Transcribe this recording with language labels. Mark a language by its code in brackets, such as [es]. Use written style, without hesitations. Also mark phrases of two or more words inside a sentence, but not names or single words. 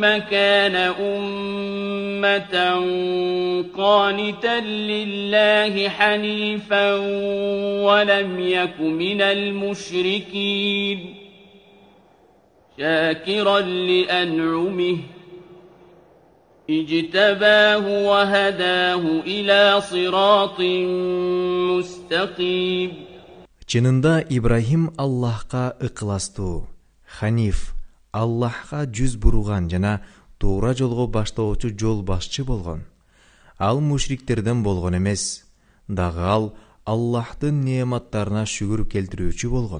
[ar] كان أمة قانتا لله حنيفا ولم يك من المشركين شاكرا لأنعمه اجتباه وهداه إلى صراط مستقيم. [ky] Чынында Ибрахим Аллахка ыкыластуу, ханиф, Аллахка жүз буруган жана туура жолго баштоочу жол башчы болгон. Ал мушриктерден болгон эмес, дагы ал Аллахтын неаматтарына шүгүр келтирүүчү болгон.